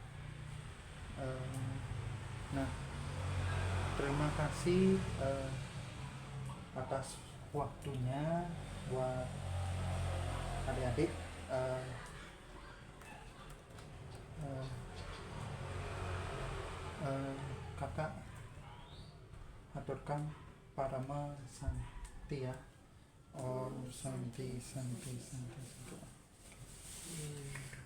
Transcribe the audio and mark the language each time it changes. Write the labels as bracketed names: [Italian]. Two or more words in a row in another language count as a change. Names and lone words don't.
[Indonesian] Nah, terima kasih atas waktunya buat adik-adik. Kakak aturkan [Sanskrit] parama santi [Indonesian] ya. [Sanskrit] Om santi santi santi santi.